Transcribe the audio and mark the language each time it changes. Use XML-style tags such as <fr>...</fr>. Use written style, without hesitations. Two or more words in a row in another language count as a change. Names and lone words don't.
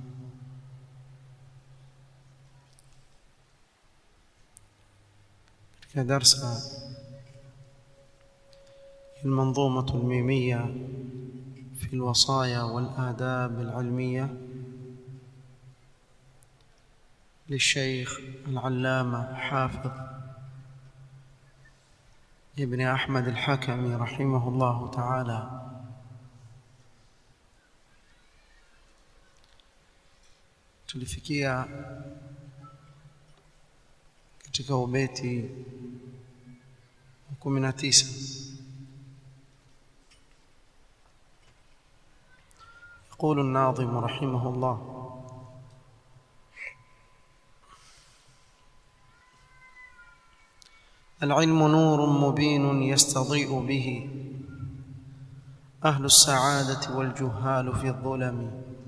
<ar>كدرس المنظومة الميمية في الوصايا والآداب العلمية للشيخ العلامة حافظ ابن أحمد الحكمي رحمه الله تعالى.</ar> <sw>tulifikia katika ubeti 19.</sw> <ar>يقول الناظم رحمه الله: العلم نور مبين يستضيء به أهل السعادة والجهال في الظلم.</ar>